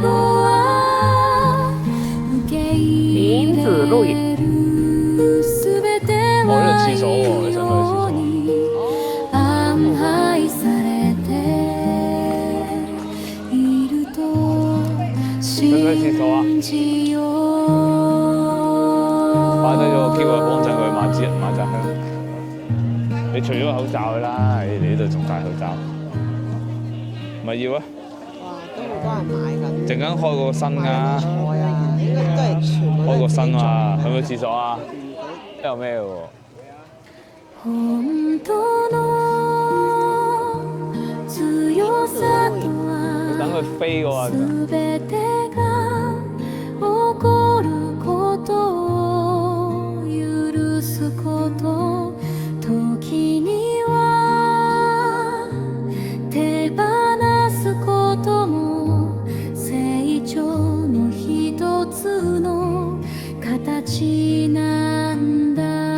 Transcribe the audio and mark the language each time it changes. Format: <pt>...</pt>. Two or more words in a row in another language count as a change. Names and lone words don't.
<ja>後は受け入れるすべてはいいように安排されていると信じよう</ja> <yue>擺低咗個機會幫襯佢買紮香。你除咗口罩啦，你呢度仲戴口罩，咪要啊？哇，都好多人買緊。陣間開個新㗎，菜啊，應該都係全部都係開個新啊，自己去唔去廁所啊？有咩喎？</yue> <ja>本当の強さと</ja> <yue>等</yue> <ja>は</ja> <yue>佢飛嗰陣。</yue> <ja>すべてが起こることを許すこと時には手放すことも成長の一つの形なんだ</ja>